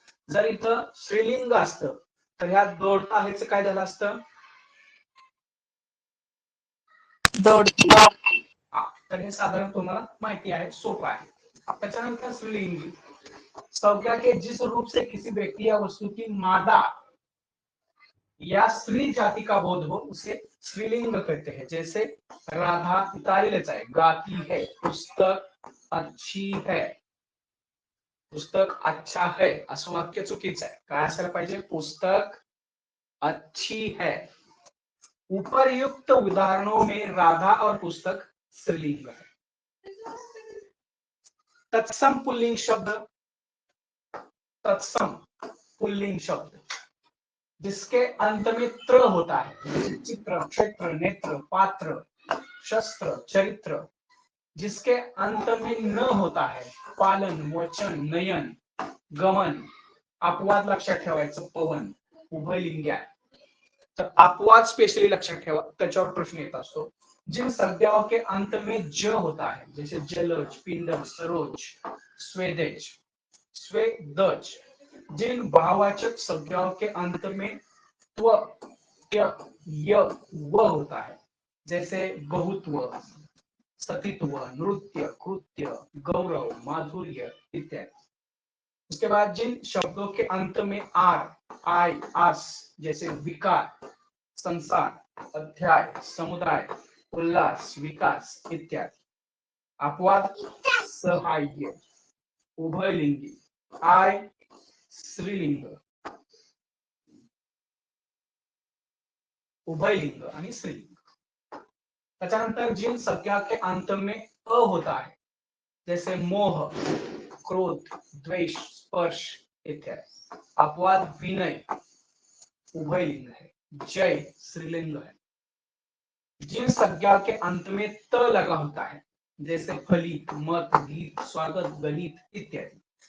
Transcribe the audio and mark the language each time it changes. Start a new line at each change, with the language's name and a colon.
Marathi: जर इथं स्त्रीलिंग असतं तर ह्या दौड़ता हेच काय झालं असतं? तर हे साधारण तुम्हाला माहिती आहे, सोपं आहे. त्याच्यानंतर स्त्रीलिंगी.
Hindi: संज्ञा के जिस रूप से किसी व्यक्ति या वस्तु की मादा या स्त्री जाति का बोध हो उसे स्त्रीलिंग कहते हैं. जैसे राधा
Marathi: इतालीच आहे,
Hindi: गाती है. पुस्तक अच्छी है. पुस्तक अच्छा है
Marathi: असं वाक्य चुकीचं आहे. काय असायला पाहिजे?
Hindi: पुस्तक अच्छी है. उपर्युक्त उदाहरणों में राधा और पुस्तक स्त्रीलिंग है. तत्सम पुल्लिंग शब्द. तत्सम पुल्लिंग शब्द जिसके अंत में त्र होता है. चित्र, क्षेत्र, नेत्र, पात्र, शस्त्र, चरित्र. जिसके अंत में न होता है. पालन, वचन, नयन, गमन.
Marathi: अपवाद लक्षात ठेवायचं. पवन, उभयलिंगी आहे. तर अपवाद स्पेशली लक्षात ठेवा, त्याच्यावर प्रश्न येत असतो.
Hindi: जिन संज्ञाओं के अंत में ज होता है जैसे जलज, पिंडम, सरोज, स्वेदेज, स्वेदज. जिन भाववाचक संज्ञाओं के अंत में त्व, य, य, व होता है जैसे बहुत्व, सतीत्व, नृत्य, कृत्य, गौरव, माधुर्य इत्यादि. उसके बाद जिन शब्दों के अंत में आर, आई, आस जैसे विकार, संसार, अध्याय, समुदाय, उल्लास, विकास इत्यादि.
Marathi: अपवाद सहाय्य, उभयलिंगी, आय स्त्रीलिंग, उभयलिंग आणि स्त्रीलिंग. त्याच्यानंतर
Hindi: जिन संज्ञा के अंत में अ होता है जैसे मोह, क्रोध, द्वेष, स्पर्श इत्यादि. अपवाद विनय, उभयलिंग है. जय स्त्रीलिंग है. जिन संज्ञा के अंत में त लगा होता है जैसे फलित, मत, गीत, स्वागत, गणित इत्यादि.